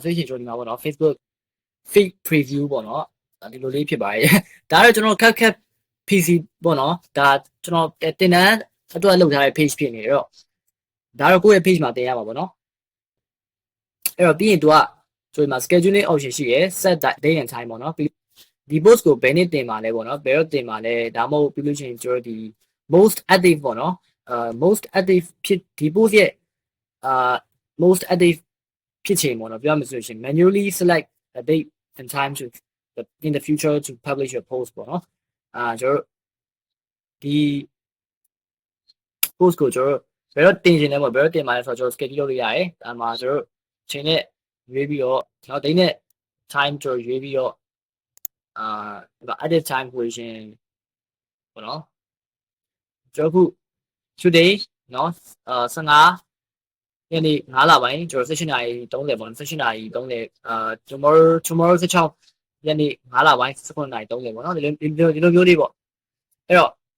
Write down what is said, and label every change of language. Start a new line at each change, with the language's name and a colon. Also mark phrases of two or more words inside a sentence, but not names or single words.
Burmese: ဆိုရင်ကျွန်တော်ဒီမှာပေါ့နော်
English: Facebook feed preview
Burmese: ပေါ့နော်ဒီလိုလေးဖြစ်ပါတယ်ဒါတော့ကျွန်တော် CapCut PC ပေါ့နော်ဒါကျွန်တော်တင်တန်းအတွက်လုပ်ထားတဲ့ page ဖြစ်နေတော့ဒါတော့ကိုယ့်ရဲ့ page မှာတင်ရမှာပေါ့နော်အဲ့တော့ပြီးရင် तू ကကျွန်တော်ဒီမှာ
English: scheduling option
Burmese: ရှိရယ်
English: set date and time
Burmese: ပေါ့နော်ပြီးဒီ post ကိုဘယ်နေ့တင်မှာလဲပေါ့နော်ဘယ်တော့တင်မှာလဲဒါမှမဟုတ်ပြီးလို့ရှိရင်ကျွန်တော်ဒီ
English: most active
Burmese: ပေါ့နော်
English: most active
Burmese: ဖြစ်ဒီ post ရဲ့
English: most active
Burmese: ဖြစ်ချိန်ပေါ့နော်ပြောရမယ်ဆိုရင်
English: manually select a date and time to in the future to publish your post
Burmese: ပေါ့နော်ကျွန်တော်ဒီ post ကိုကျွန်တော်ဘယ်တော့တင်ခြင်းလဲပေါ့ဘယ်တော့တင်မှာလဲဆိုတော့ကျွန်တော် schedule လုပ်လို့ရတယ်ဒါမှကျွန်တော်ချိန်နဲ့ရွေးပြီးတော့နောက် date နဲ့ time ကျွန်တော်ရွေးပြီးတော့
English: edit time
Burmese: ကိုရှင်ပေါ့နော်ကျွန်တော်ခု today နော်15ရက်နေ့9လပိုင်းကျွန်တော်16နာရီ30ပေါ့နော်16နာရီ30tomorrow 16ရက်နေ့9လပိုင်း19နာရီ30ပေါ့နော်ဒီလိုမျိုးလေးပေါ့အဲ့တော့